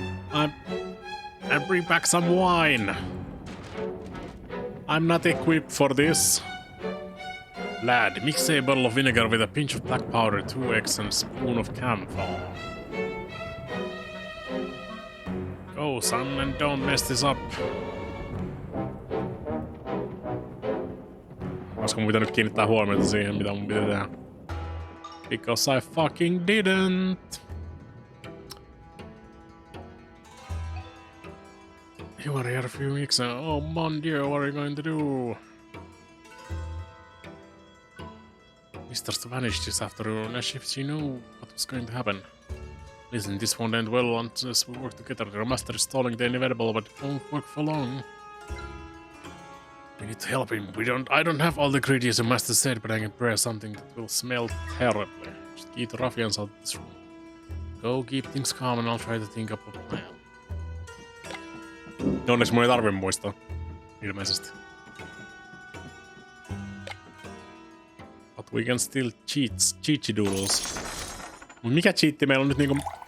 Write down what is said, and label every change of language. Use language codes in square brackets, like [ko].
[en] I bring back some wine. I'm not equipped for this. Lad, mix a bottle of vinegar with a pinch of black powder, 2 eggs and a spoon of camphor. Go, son, and don't mess this up. [fi] Olisiko mun pitänyt kiinnittää huomiota siihen, mitä mun pitää tehdä? [en] Because I fucking didn't. You were here a few weeks ago. [fr] Oh mon dieu, [en] what are you going to do? Mr. vanished this afternoon as if she knew what was going to happen. Listen, this won't end well unless we work together. Your master is stalling the inevitable, but it won't work for long. We need to help him. I don't have all the ingredients the master said, but I can prepare something that will smell terribly. Just keep the ruffians out of this room. Go keep things calm and I'll try to think up a plan. [fi] Onneksi mun ei tarvi muistaa. Ilmeisesti. [en] But we can still cheat doodles. [fi] Mikä cheatti meillä on nyt niinku...